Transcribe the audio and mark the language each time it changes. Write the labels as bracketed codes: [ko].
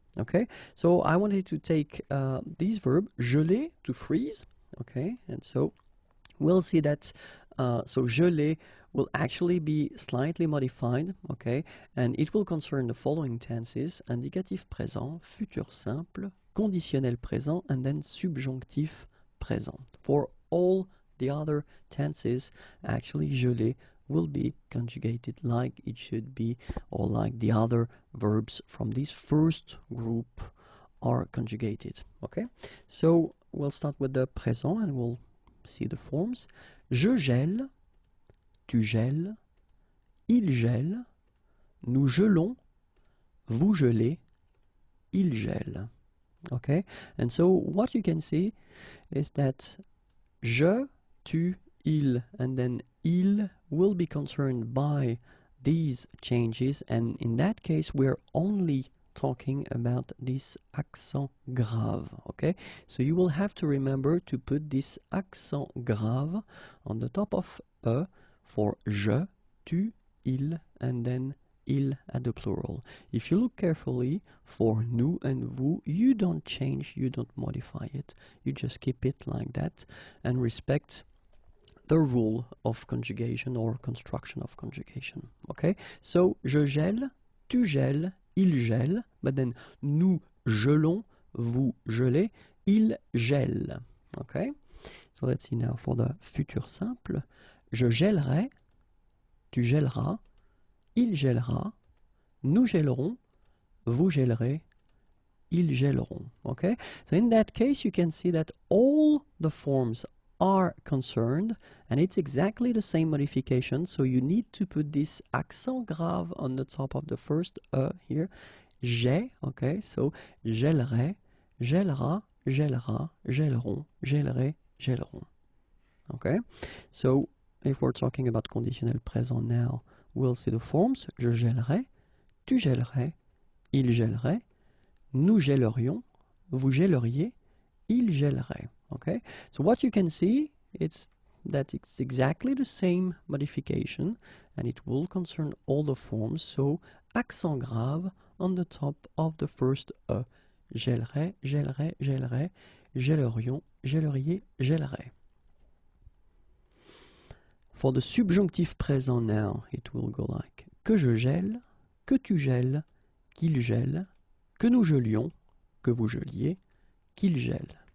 [en] Okay, so I wanted to take this verb geler, to freeze, okay, and so we'll see that so geler will actually be slightly modified, okay, and it will concern the following tenses: indicatif présent, futur simple, conditionnel présent, and then subjonctif présent. For all the other tenses, actually geler will be conjugated like it should be, or like the other verbs from this first group are conjugated. Okay, so we'll start with the présent and we'll see the forms. [fr] Je gèle, tu gèles, il gèle, nous gelons, vous gelez, il gèle. [en] Okay, and so what you can see is that je, tu, il, and then il will be concerned by these changes, and in that case we're only talking about this accent grave. Okay, so you will have to remember to put this accent grave on the top of e for je, tu, il, and then il at the plural. If you look carefully for nous and vous, you don't change, you don't modify it, you just keep it like that and respect the rule of conjugation or construction of conjugation. Okay, so [fr] je gèle, tu gèles, il gèle, [en] but then [fr] nous gelons, vous gelez, il gèle. [en] Okay, so let's see now for the futur simple. [fr] Je gèlerai, tu gèleras, il gèlera, nous gèlerons, vous gèlerez, ils gèleront. [en] Okay, so in that case you can see that all the forms are concerned, and it's exactly the same modification, so you need to put this accent grave on the top of the first e here. [fr] J'ai, [en] okay, so [fr] gèlerai, gèlera, gèlera, gèleront, gèlerai, gèleront. [en] Okay, so if we're talking about conditionnel présent now, we'll see the forms. [fr] Je gèlerai, tu gèlerais, il gèlerait, nous gèlerions, vous gèleriez, il gèlerait. [en] Okay, so what you can see is that it's exactly the same modification, and it will concern all the forms. So accent grave on the top of the first e. [fr] Gèlerait, gèlerait, gèlerait, gèlerions, gèleriez, gèlerait. [en] For the subjonctif présent now, it will go like [fr] que je gèle, que tu gèles, qu'il gèle, que nous gelions, que vous geliez, qu'il gèle.